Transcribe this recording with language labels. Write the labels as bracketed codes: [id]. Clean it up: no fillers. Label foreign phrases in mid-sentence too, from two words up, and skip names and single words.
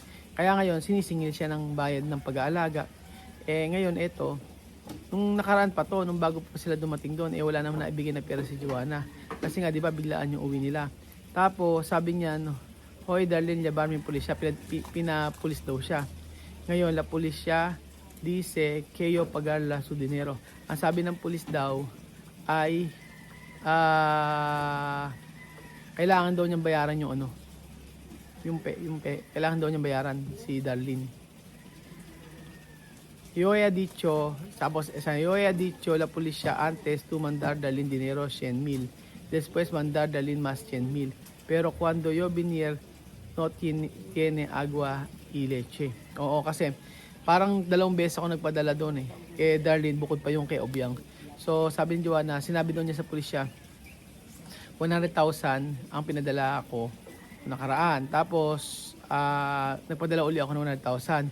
[tl] Kaya ngayon sinisingil siya ng bayad ng pag-aalaga. Ngayon eto, nung nakaraan pa to, nung bago pa sila dumating doon, wala naman naibigay na pera si Juana. Kasi nga, di ba, biglaan yung uwi nila. Tapos, sabi niya, hoy Darlene, labar mo yung pulis siya. Pinapulis daw siya. Ngayon, la pulis siya, [es] dice, kayo pagarla su dinero. [tl] Ang sabi ng pulis daw, ay, kailangan daw niyang bayaran yung kailangan daw niyang bayaran si Darlene. [es] Yo he dicho, tapos yo he dicho la policía antes tu mandar Darlene dinero 100,000, después mandar Darlene más 100,000, pero cuando yo vinier no tiene agua y leche. [tl] Oo, kasi parang 2 beses ako nagpadala doon kay Darlene, bukod pa yung kay Obiang. So sabi ni Juana, sinabi daw niya sa pulisya, 100,000 ang pinadala ako nakaraan. Tapos nagpadala uli ako ng 100,000.